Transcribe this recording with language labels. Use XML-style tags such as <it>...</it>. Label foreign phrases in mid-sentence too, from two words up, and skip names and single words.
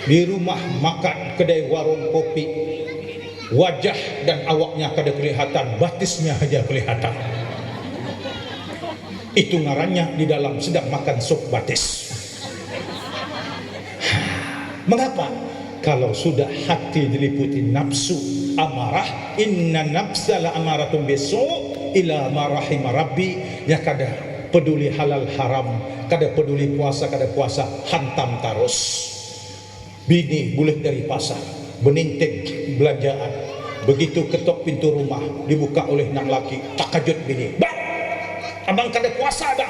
<bjn>di rumah makan, kedai warung kopi, wajah dan awaknya kada kelihatan, batisnya aja kelihatan. Itu ngarannya di dalam sedang makan sup batis. Mengapa? Kalau sudah hati diliputi nafsu amarah,</bjn> <ar>إن النفس لأمارة بالسوء إلا ما رحم ربي,</ar> <bjn>ya kada peduli halal haram, kada peduli puasa kada puasa, hantam terus. Bini boleh dari pasar, beninting belanjaan, begitu ketok pintu rumah dibuka oleh nang laki, takajut bini, bang, abang kada puasa bang.</bjn>